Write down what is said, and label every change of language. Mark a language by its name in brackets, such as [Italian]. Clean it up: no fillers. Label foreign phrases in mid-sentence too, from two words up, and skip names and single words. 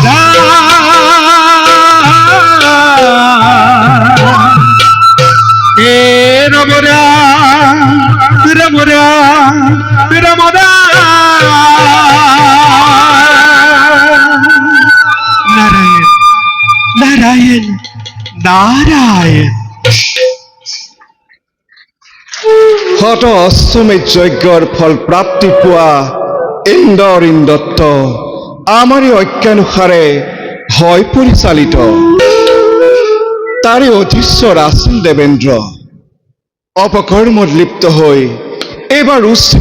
[Assamese] রাম এ রাম রাম রাম রাম রাম নারায়ণ নারায়ণ নারায়ণ হত অশ্বমেধ যজ্ঞৰ ফল প্ৰাপ্তি পোৱা ইন্দ্ৰৰিন দত্ত আমাৰে অজ্ঞানুসাৰে হয় পৰিচালিত তাৰে অধীশ্বৰ আছিল দেৱেন্দ্ৰ অপকৰ্মত লিপ্ত হৈ এইবাৰ উচিত